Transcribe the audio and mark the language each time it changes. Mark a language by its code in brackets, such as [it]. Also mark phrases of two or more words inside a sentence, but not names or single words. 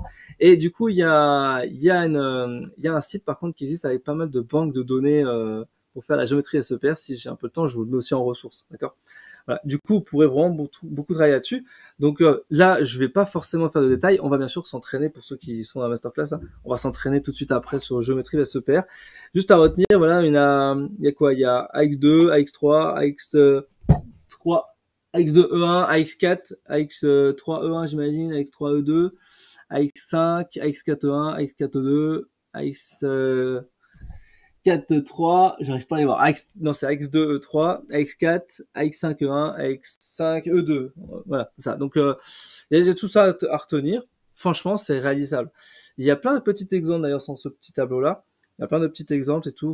[fr] Et du coup, il y a un site par contre qui existe avec pas mal de banques de données pour faire la géométrie SEPR. Si j'ai un peu de temps, je vous le mets aussi en ressources, d'accord? Voilà. Du coup, vous pourrez vraiment beaucoup travailler là-dessus. Donc là, je vais pas forcément faire de détails. On va bien sûr s'entraîner pour ceux qui sont dans la masterclass. On va s'entraîner tout de suite après sur géométrie VSEPR. Juste à retenir, voilà, il y a quoi? Il y a AX2, AX3, AX3, AX2E1, AX4, AX3E1, j'imagine, AX3E2, AX5, AX4E1, AX4E2, AX 4-3, j'arrive pas à les voir. Non, c'est AX2, E3, AX4, AX5, E1, AX5, E2. Voilà, c'est ça. Donc, il y a tout ça à retenir. Franchement, c'est réalisable. Il y a plein de petits exemples d'ailleurs sur ce petit tableau-là. Il y a plein de petits exemples et tout.